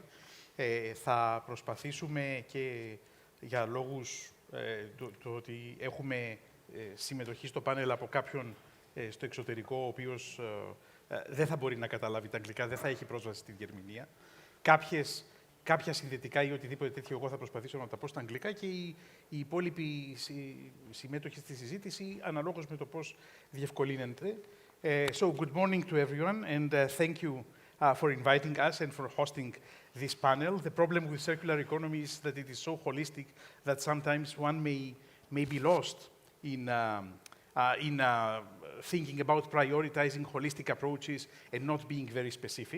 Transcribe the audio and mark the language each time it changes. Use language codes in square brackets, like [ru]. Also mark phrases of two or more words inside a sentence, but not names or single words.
[el] Θα προσπαθήσουμε και για λόγους το ότι έχουμε συμμετοχή στο πάνελ από κάποιον στο εξωτερικό, ο οποίος δεν θα μπορεί να καταλάβει τα αγγλικά, δεν θα έχει πρόσβαση στη διερμηνία. Κάποια συνδετικά ή οτιδήποτε τέτοιο, εγώ θα προσπαθήσω να τα πω στα αγγλικά και οι υπόλοιποι συμμέτοχοι στη συζήτηση, αναλόγως με το πώς διευκολύνεται. [en] So, good morning to everyone, and thank you for inviting us and for hosting this panel. The problem with circular economy is that it is so holistic that sometimes one may be lost in thinking about prioritizing holistic approaches and not being very specific.